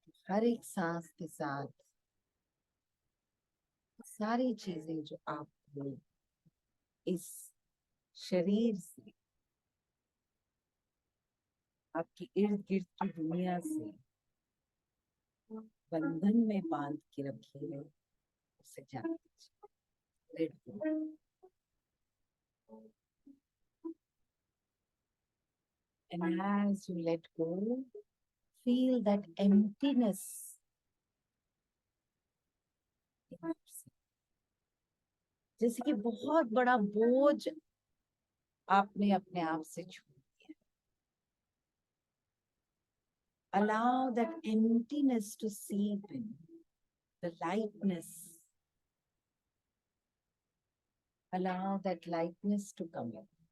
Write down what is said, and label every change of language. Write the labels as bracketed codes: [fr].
[hi] हर एक सांस के साथ सारी चीजें जो आपको इस शरीर से, आपकी इर्द गिर्द की दुनिया से बंधन में बांध के रखी है, उसे जान लीजिए, [en] Let go. And as you let go, feel that emptiness in yourself. [hi] जैसे कि बहुत बड़ा बोझ आपने अपने आप से छोड़ दिया। [en] Allow that emptiness to seep in, the lightness. Allow that lightness to come in.